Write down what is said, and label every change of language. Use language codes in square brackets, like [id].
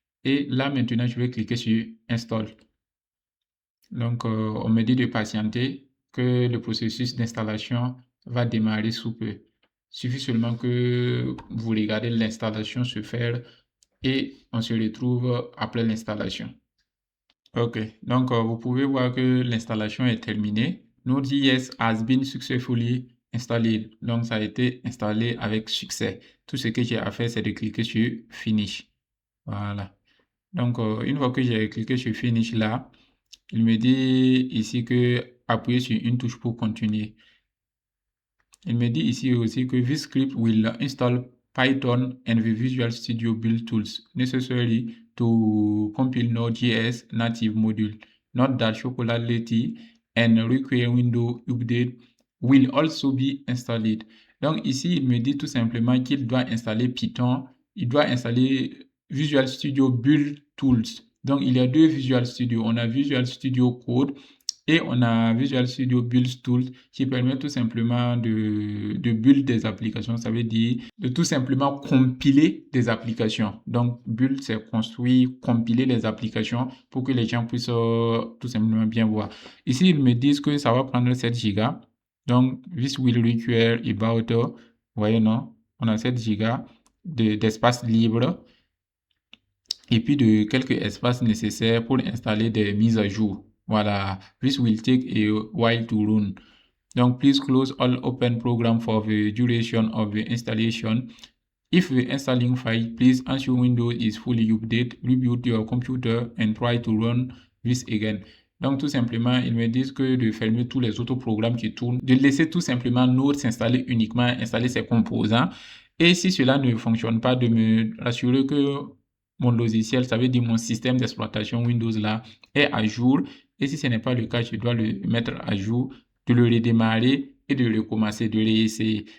[fr] Et là, maintenant, je vais cliquer sur Install. Donc, on me dit de patienter, que le processus d'installation va démarrer sous peu. Il suffit seulement que vous regardez l'installation se faire et on se retrouve après l'installation. Ok, donc vous pouvez voir que l'installation est terminée. [en] Node.js has been successfully installed. [fr] Donc, ça a été installé avec succès. Tout ce que j'ai à faire, c'est de cliquer sur Finish. Voilà. Donc, une fois que j'ai cliqué sur Finish là, il me dit ici que appuyer sur une touche pour continuer. Il me dit ici aussi que [en] this script will install Python and the Visual Studio build tools necessary to compile Node.js native module. Note that Chocolat Leti and require window update will also be installed. [fr] Donc ici, il me dit tout simplement qu'il doit installer Python, il doit installer Visual Studio build tools. Donc il y a deux Visual Studio. On a Visual Studio Code et on a Visual Studio Build Tools qui permet tout simplement de build des applications. Ça veut dire de tout simplement compiler des applications. Donc, build, c'est construire, compiler les applications pour que les gens puissent tout simplement bien voir. Ici, ils me disent que ça va prendre 7 Go. Donc, [en] this will require about, [fr] vous voyez, non? On a 7 Go d'espace libre et puis de quelques espaces nécessaires pour installer des mises à jour. [en] Voilà, this will take a while to run. Donc, please close all open program for the duration of the installation. If the installing file, please ensure Windows is fully updated, reboot your computer and try to run this again. [fr] Donc, tout simplement, ils me disent que de fermer tous les autres programmes qui tournent, de laisser tout simplement Node s'installer uniquement, installer ses composants. Et si cela ne fonctionne pas, de me rassurer que mon logiciel, ça veut dire mon système d'exploitation Windows là, est à jour. Et si ce n'est pas le cas, je dois le mettre à jour, de le redémarrer et de recommencer, de réessayer.